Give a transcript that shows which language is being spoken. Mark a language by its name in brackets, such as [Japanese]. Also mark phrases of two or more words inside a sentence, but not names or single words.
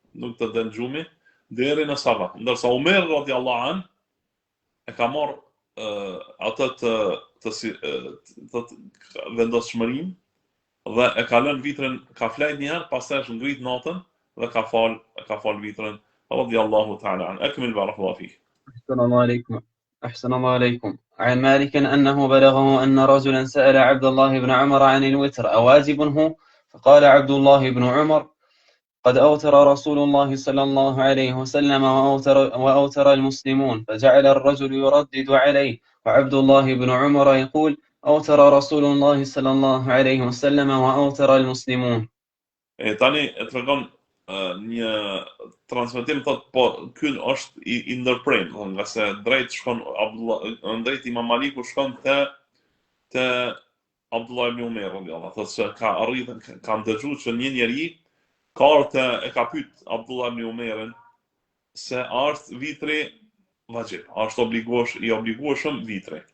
[Albanian] Ndërsa Umer [Arabic] رضي الله عنه [Albanian] e ka marrë atë të vendosshmërinë, dhe e ka lënë vitrin, ka flajt një herë, pastaj është ngrit natën dhe ka fal vitrin [Arabic] رضي الله تعالى عن. أكمل بارك الله فيك. أحسن الله عليكم. عن مالك أنه بلغه أن رجلا سأل عبد الله بن عمر عن الوتر أواجب هو؟ فقال عبد الله بن عمر: قد أوتر رسول الله صلى الله عليه وسلم وأوتر المسلمون. فجعل الرجل يردد عليه، وعبد الله بن عمر يقول: أوتر رسول الله صلى الله عليه وسلم وأوتر المسلمون. [Albanian] Tani e tregon një transmetim, thot, po ky është i ndërprerë, nga se drejt Imam Maliku shkon te Abdullah ibn Umer radhiyallahu, thotë se ka dëgjuar që një njeri e ka pyet Abdullah ibn Umerin se është vitri vajib, është i obligueshëm vitri.